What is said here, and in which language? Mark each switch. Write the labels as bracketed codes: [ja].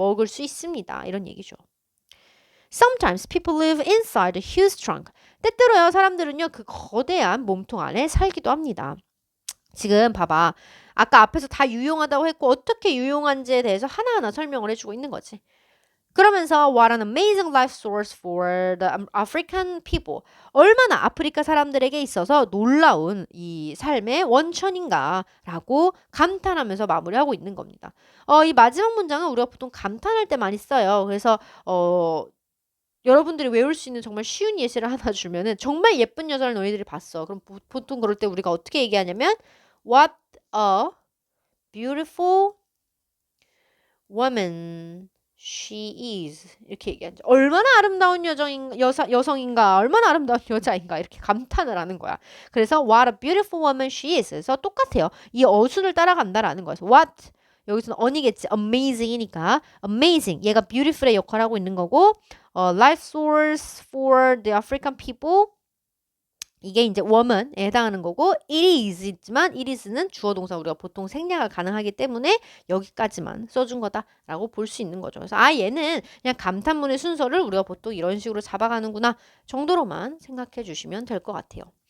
[ko] 먹을 수 있습니다. 이런 얘기죠. [en] Sometimes people live inside a huge trunk. [ko] 때때로요 사람들은요 그 거대한 몸통 안에 살기도 합니다. 지금 봐봐. 아까 앞에서 다 유용하다고 했고 어떻게 유용한지에 대해서 하나하나 설명을 해주고 있는 거지. 그러면서 [en] what an amazing life source for the African people. [ko] 얼마나 아프리카 사람들에게 있어서 놀라운 이 삶의 원천인가라고 감탄하면서 마무리하고 있는 겁니다. 이 마지막 문장은 우리가 보통 감탄할 때 많이 써요. 그래서 여러분들이 외울 수 있는 정말 쉬운 예시를 하나 주면은 정말 예쁜 여자를 너희들이 봤어. 그럼 보통 그럴 때 우리가 어떻게 얘기하냐면 [en] what a beautiful woman she is [ko] 이렇게 얘기하죠. 얼마나 아름다운 여성인가 얼마나 아름다운 여자인가 이렇게 감탄을 하는 거야. 그래서 [en] what a beautiful woman she is [ko] 그래서 똑같아요. 이 어순을 따라간다라는 거예요. what 여기서는 on이겠지. amazing이니까 amazing 얘가 beautiful의 역할을 하고 있는 거고 [en] life source for the African people [ko] 이게 이제 woman에 해당하는 거고 it is 있지만 it is는 주어 동사 우리가 보통 생략가 가능하기 때문에 여기까지만 써준 거다라고 볼 수 있는 거죠. 그래서 얘는 그냥 감탄문의 순서를 우리가 보통 이런 식으로 잡아가는구나 정도로만 생각해 주시면 될 것 같아요.